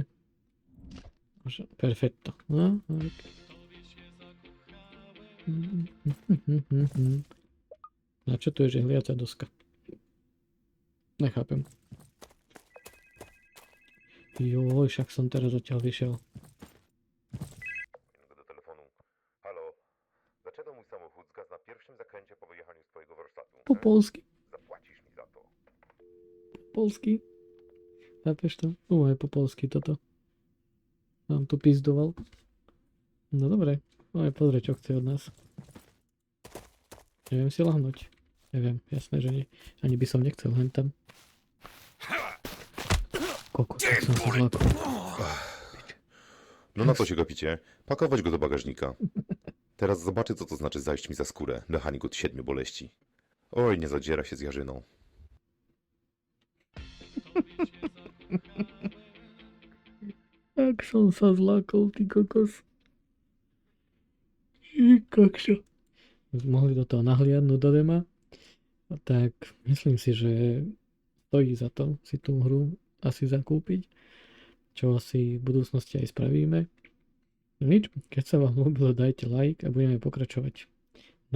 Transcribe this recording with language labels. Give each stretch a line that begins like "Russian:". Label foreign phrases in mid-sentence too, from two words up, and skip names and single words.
Slovak: Perfetto. No, okay. A čo tu je žehliaca doska? Nechápem. Joj, však som teraz odtiaľ vyšiel. Do telefonu.
Polish: Halo, dlaczego mój samochód zgasł na pierwszym zakręcie po wyjechaniu z twojego warsztatu?
Slovak: Po polsky.
Polish: Zapłacisz mi za to.
Slovak: Po polsky. Chápeš to? Je po polsky toto. Mám tu pizdoval. No dobre. Pozri, čo chce od nás. Neviem si lahnúť. Neviem, jasné, že nie. Ani by som nechcel hen tam. Kokos, tak som sa zlakol.
Polish: No na co się gapicie? Pakować go do bagażnika. Teraz zobaczy, co to znaczy zajść mi za skórę. Mechanik od 7 boleści. Oj, nie zadziera się z Jarzyną.
Slovak: Jak som sa zlakol, ty kokos. Kokšo. Mohli do toho nahliadnúť do dema. Tak myslím si, že stojí za to si tú hru asi zakúpiť. Čo asi v budúcnosti aj spravíme. No nič, keď sa vám ľúbilo, dajte like a budeme pokračovať.